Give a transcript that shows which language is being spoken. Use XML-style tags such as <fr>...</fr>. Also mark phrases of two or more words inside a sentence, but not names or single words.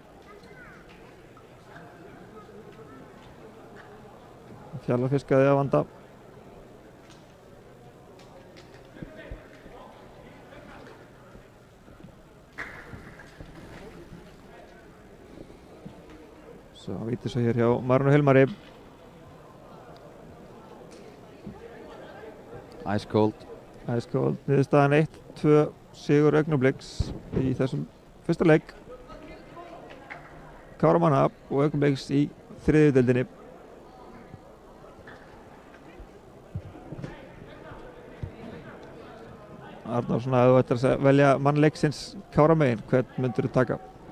<is>Fjalar fiskaði að vanda. Svo vítir svo hér hjá Marun og Hilmari.</is> <en>Ice cold. Ice cold.</en> <is>Niðurstaðan 1-2 sigur Augnabliks í þessum fyrsta leik. Káramanna og Augnabliks í 3. deildinni. Arnórsson, ef þú ættir að velja mann leiksins Káramegin, hvern myndur þú taka?</is>